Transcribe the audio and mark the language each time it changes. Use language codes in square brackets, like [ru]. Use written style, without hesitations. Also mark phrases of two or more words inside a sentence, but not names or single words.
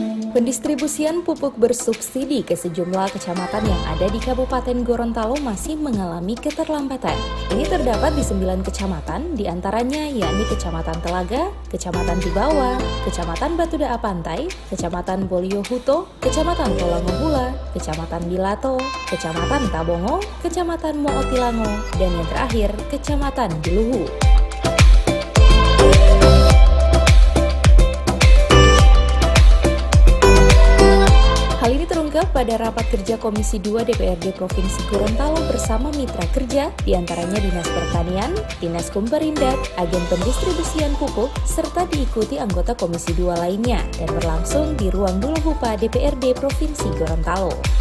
[id] Pendistribusian pupuk bersubsidi ke sejumlah kecamatan yang ada di Kabupaten Gorontalo masih mengalami keterlambatan. Ini terdapat di 9 kecamatan, diantaranya yakni Kecamatan Telaga, Kecamatan Tibawa, Kecamatan Batudaa Pantai, Kecamatan Boliohuto, Kecamatan Tolangohula, Kecamatan Bilato, Kecamatan Tabongo, Kecamatan Mootilango, dan yang terakhir, Kecamatan Diluhu. Hal ini terungkap pada rapat kerja Komisi 2 DPRD Provinsi Gorontalo bersama mitra kerja, diantaranya Dinas Pertanian, Dinas Kumperindak, Agen Pendistribusian Pupuk, serta diikuti anggota Komisi 2 lainnya, dan berlangsung di Ruang Duluhupa DPRD Provinsi Gorontalo.